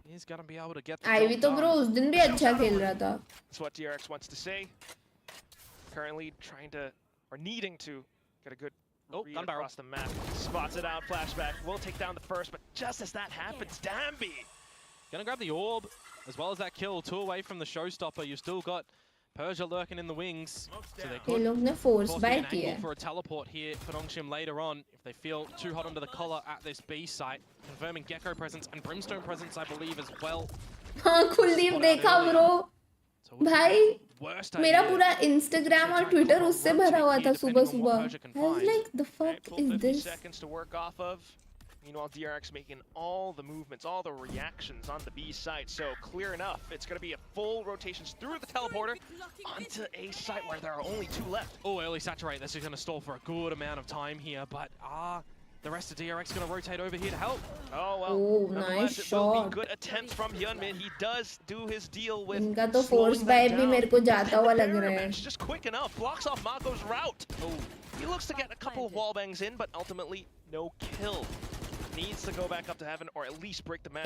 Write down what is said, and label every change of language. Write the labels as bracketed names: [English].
[Hindi] Ivy तो bro उस दिन भी अच्छा खेल रहा था. [English] That's what DRX wants to say. Currently trying to, or needing to, get a good read across the map. Spots it out, Flashback. Will take down the first, but just as that happens, Dambi gonna grab the orb, as well as that kill. 2 away from the showstopper. You've still got Persia lurking in the wings. So they could [Hindi] लोग ने force [English] be buy an [Hindi] किया. [English] angle for a teleport here for Nongshim later on, if they feel too hot under the collar at this B site. Confirming Gecko presence and Brimstone presence, I believe, as well. [Hindi] हाँ कुलदीप देखा bro. भाई मेरा पूरा Instagram और Twitter उससे भरा हुआ था सुबह. [English] I was like, the fuck is this? seconds to work off of. Meanwhile, DRX making all the movements, all the reactions on the B site. So clear enough. It's going to be a full rotations through the teleporter onto A site where there are only 2 left. Oh, early saturate. This is going to stall for a good amount of time here, but the rest of DRX going to rotate over here to help. Oh, well. Oh, nice shot. Good attempts from Hyunmin. He does do his deal with [Hindi] इनका तो force buy भी मेरे को जाता हुआ लग रहा है. [English] Just quick enough. Blocks off Mako's route. Oh, he looks to get a couple of wall bangs in, but ultimately no kill. Needs to go back up to heaven or at least break the match.